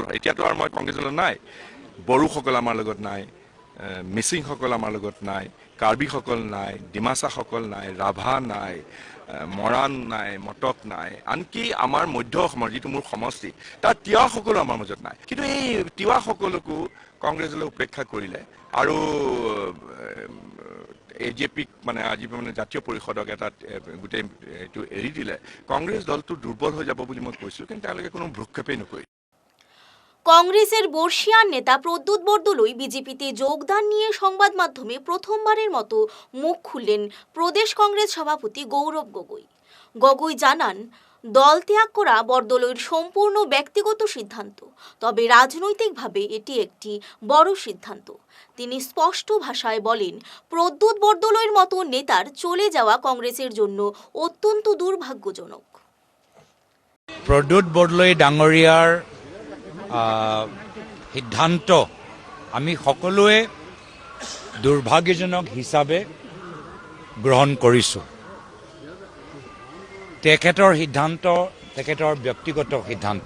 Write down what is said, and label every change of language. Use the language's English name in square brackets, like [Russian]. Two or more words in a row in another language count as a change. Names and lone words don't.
[Assamese] এতিয়াতো আৰু মই কংগ্ৰেছৰ নাই, বড়োসকল আমাৰ লগত নাই, মিচিংসকল আমাৰ লগত নাই, কাৰ্বিসকল নাই, ডিমাচাসকল নাই, ৰাভা নাই, মৰাণ নাই, মটক নাই, আনকি আমাৰ মধ্য অসমৰ যিটো মোৰ সমষ্টি তাত তিৱাসকলো আমাৰ মাজত নাই। কিন্তু এই তিৱাসকলকো কংগ্ৰেছলৈ উপেক্ষা কৰিলে আৰু AJPক মানে আজি মানে জাতীয় পৰিষদক এটা গোটেই এইটো এৰি দিলে, কংগ্ৰেছ দলটো দুৰ্বল হৈ যাব বুলি মই কৈছিলোঁ, কিন্তু তেওঁলোকে কোনো ভ্ৰূক্ষেপেই নকৰিলে। [Bangla] কংগ্রেসের বর্ষিয়ান নেতা প্রদ্যুৎ বরদলৈ বিজেপিতে যোগদান নিয়ে সংবাদ মাধ্যমে প্রথমবারের মতো মুখ খুললেন প্রদেশ কংগ্রেস সভাপতি গৌরব গগৈ। গগৈ জানান, দল ত্যাগ করা বরদলৈর সম্পূর্ণ ব্যক্তিগত সিদ্ধান্ত, তবে রাজনৈতিকভাবে এটি একটি বড় সিদ্ধান্ত। তিনি স্পষ্ট ভাষায় বলেন, প্রদ্যুৎ বরদলৈর মতো নেতার চলে যাওয়া কংগ্রেসের জন্য অত্যন্ত দুর্ভাগ্যজনক। [Assamese] প্ৰদ্যুৎ বৰদলৈ ডাঙৰীয়াৰ সিদ্ধান্ত আমি সকলোৱে দুৰ্ভাগ্যজনক হিচাপে গ্ৰহণ কৰিছোঁ। তেখেতৰ সিদ্ধান্ত তেখেতৰ ব্যক্তিগত সিদ্ধান্ত।